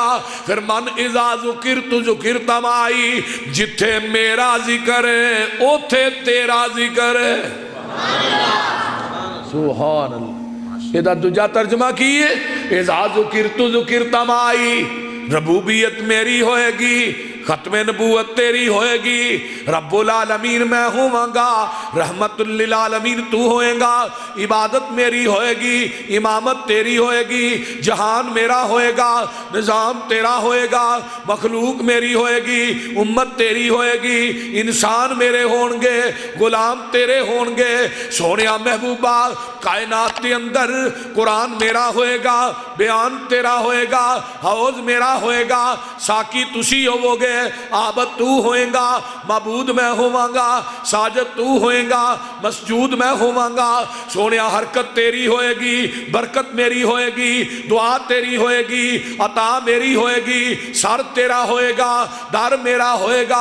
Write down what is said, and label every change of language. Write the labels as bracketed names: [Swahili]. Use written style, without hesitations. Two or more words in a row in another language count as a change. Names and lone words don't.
[Punjabi] پھر [Arabic] من إذا ذكرت ذكرت معي, [Punjabi] جتھے میرا ذکر ہے اوتھے تیرا ذکر ہے. [Arabic] سبحان الله. [Punjabi] ایہدا دوجا ترجمہ کی ہے [Arabic] إذا ذكرت ذكرت معي, [Punjabi] ربوبیت میری ہوئے گی، ختم نبوت تیری ہوئے گی, رب العالمین میں ہوواں گا، رحمت للعالمین تو ہوئے گا، عبادت میری ہوئے گی، امامت تیری ہوئے گی، جہان میرا ہوئے گا، نظام تیرا ہوئے گا، مخلوق میری ہوئے گی، امت تیری ہوئے گی، انسان میرے ہوں گے، غلام تیرے ہوں گے. سونیا محبوبا کائنات کے اندر قرآن میرا ہوئے گا، بیان تیرا ہوئے گا، حوض میرا ہوئے گا، ساکی تسی ہوو گے، عابد تو ہوئے گا، معبود میں ہوں گا، ساجد تو ہوئے گا، مسجود میں ہوں گا۔ سونیا حرکت تیری ہوئے گی، برکت میری ہوئے گی، دعا تیری ہوئے گی، عطا میری ہوئے گی، سر تیرا ہوئے گا، در میرا ہوئے گا۔